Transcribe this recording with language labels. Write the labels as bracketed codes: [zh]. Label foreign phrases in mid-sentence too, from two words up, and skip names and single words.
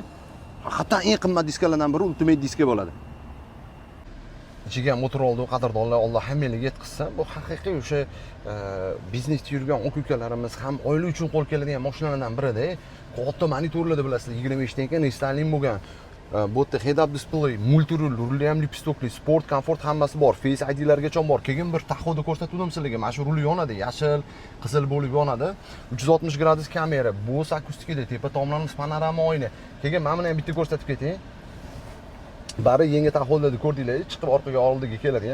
[uz] Haqiqatan eng qimmat diskalardan biri Ultimate diska bo'ladi. Ichiga motor oldi, qadrdonlar, Alloh hammaga yetkazsin. Bu haqiqiy o'sha biznesda yurgan aka-ukalarimiz ham oila uchun qo'l keladigan mashinalardan birida. Katta monitorlarda bilasizlar, 25 danka installing bo'lgan. Bu yerda [en] head-up display, [uz] multi-rul, rulli ham lipstokli, sport, komfort hammasi bor. Face ID'largacha bor. Keyin bir taxoda ko'rsatdim sizlarga. Mana shu rul yonadi, yashil, qizil bo'lib yonadi. 360 gradus kamera, Bose akustikada, tepa tomlarimiz panorama oyna. Keyin mana buni ham bitta ko'rsatib ketay. Bari yangi taxollarda ko'rdinglar, chiqib orqaga oldiga keladi.